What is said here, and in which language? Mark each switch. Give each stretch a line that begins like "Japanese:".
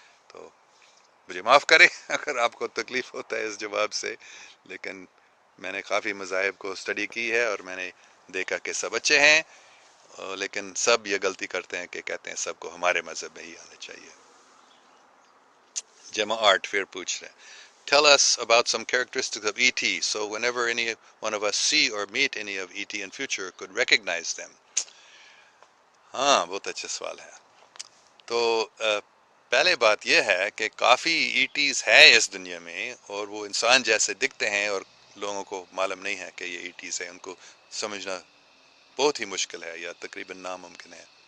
Urdu: تو مجھے معاف کریں اگر آپ کو تکلیف ہوتا ہے اس جواب سے، لیکن میں نے کافی مذاہب کو اسٹڈی کی ہے اور میں نے دیکھا کہ سب اچھے ہیں، لیکن سب یہ غلطی کرتے ہیں کہ کہتے ہیں سب کو ہمارے مذہب میں ہی آنا چاہیے. جمع آرٹ پھر پوچھ رہے ہیں
English: Tell us about some characteristics of ET so whenever any one of us see or meet any of ET in future could recognize them.
Urdu: ہاں بہت اچھا سوال ہے. تو پہلے بات یہ ہے کہ کافی ETs ہے اس دنیا میں اور وہ انسان جیسے دکھتے ہیں اور لوگوں کو معلوم نہیں ہے کہ یہ ETs ہیں، ان کو سمجھنا بہت ہی مشکل ہے یا تقریباً ناممکن ہے.